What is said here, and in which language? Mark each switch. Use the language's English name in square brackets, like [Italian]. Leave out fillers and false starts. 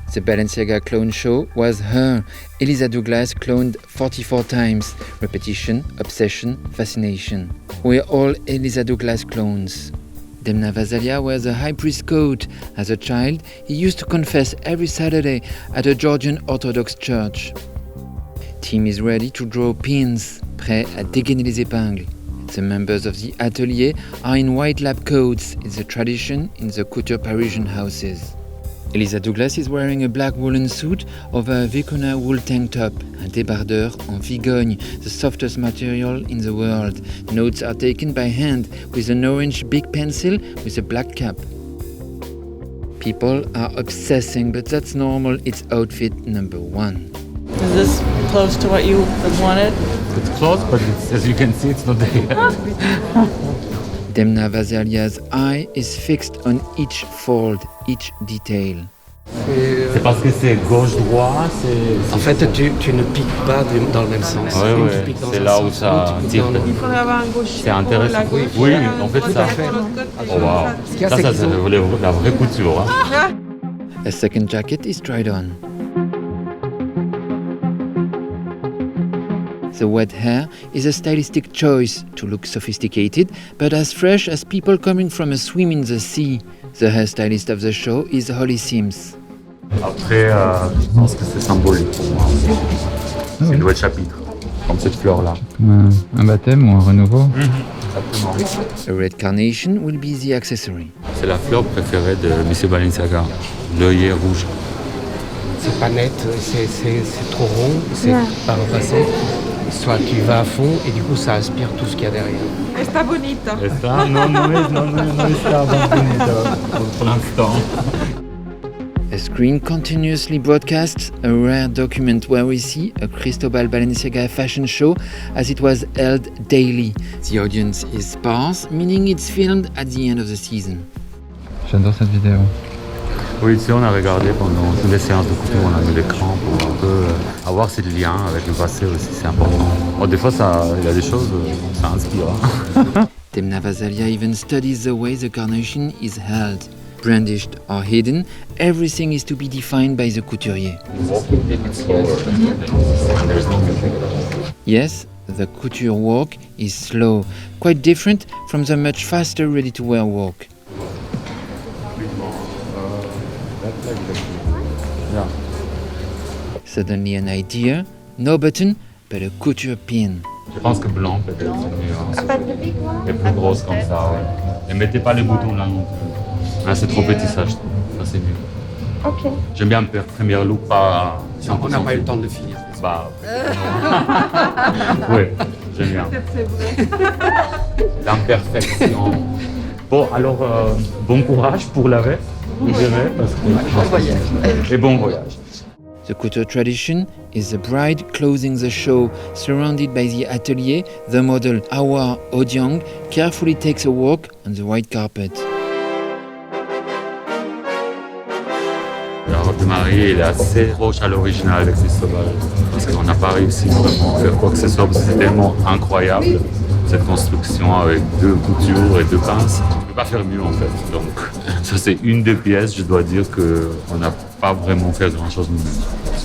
[English] The Balenciaga clone show was her. Elisa Douglas cloned 44 times. Repetition, obsession, fascination. We're all Elisa Douglas clones. Demna Gvasalia wears a high priest coat. As a child, he used to confess every Saturday at a Georgian Orthodox church. Team is ready to draw pins, [French] prêt à dégainer les épingles. [English] The members of the atelier are in white lab coats. It's a tradition in the couture Parisian houses. Elisa Douglas is wearing a black woolen suit over a Vicuna wool tank top, [French] un débardeur en vigogne, [English] the softest material in the world. Notes are taken by hand with an orange big pencil with a black cap. People are obsessing, but that's normal. It's outfit number one. Is this close to what you wanted? It's close, but as you can see, it's not there. Demna Gvasalia's eye is fixed on each fold, each detail. [French] C'est parce que c'est gauche-droit, En fait, tu ne piques pas dans le même sens. Oui, c'est là où ça tire. Il faudrait avoir un gaucher. C'est intéressant. Oui, en fait, ça. Oh wow. Ça, c'est la vraie couture. Hein. [English] A second jacket is tried on. The wet hair is a stylistic choice to look sophisticated, but as fresh as people coming from a swim in the sea. The hairstylist of the show is Holly Sims. [French] Après, je pense que c'est symbolique pour moi. C'est une nouvelle chapitre, comme cette fleur-là. Comme un baptême ou un renouveau. Exactement. [English] A red carnation will be the accessory. [French] C'est la fleur préférée de M. Balenciaga. L'œillet rouge. C'est pas net, c'est trop rond, c'est pas repassé. Soit tu vas à fond et du coup ça aspire tout ce qu'il y a derrière. [Spanish] Está bonita. Está, no está bonita [French] pour l'instant. [English] A screen continuously broadcasts a rare document where we see a Cristobal Balenciaga fashion show as it was held daily. The audience is sparse, meaning it's filmed at the end of the season. [French] J'adore cette vidéo. Oui, tu sais, on a regardé pendant toutes les séances de couture, on a mis l'écran pour un peu avoir ces liens avec le passé aussi, c'est important. Bon, des fois, il y a des choses, ça inspire. [English] Demna Gvasalia even studies the way the carnation is held. Brandished or hidden, everything is to be defined by the couturier. Yes, the couture walk is slow, quite different from the much faster ready-to-wear walk. Yeah. Suddenly an idea, no button, but a couture pin. [French] Je pense que blanc peut-être c'est mieux. Et plus grosse comme ça, ouais. Et mettez pas les boutons là non plus. Ah, c'est trop petit ça, je trouve. Ça c'est mieux. Ok. J'aime bien me faire première look pas... On n'a pas eu le temps de le finir. Bah, oui, j'aime bien. L'imperfection. Bon, alors, bon courage pour la rêve, je dirais, parce que... Bon voyage. Et bon voyage. [English] The couture tradition is the bride closing the show, surrounded by the atelier. The model Awa Odiang carefully takes a walk on the white carpet. [French] La robe de mariée elle est assez proche à l'original de Cristobal, parce qu'on n'a pas réussi vraiment à faire quoi que ce soit, parce que c'est tellement incroyable, cette construction avec 2 coutures et 2 pinces. On ne peut pas faire mieux en fait. Donc ça c'est une des pièces, je dois dire qu'on n'a pas vraiment fait grand chose de mieux.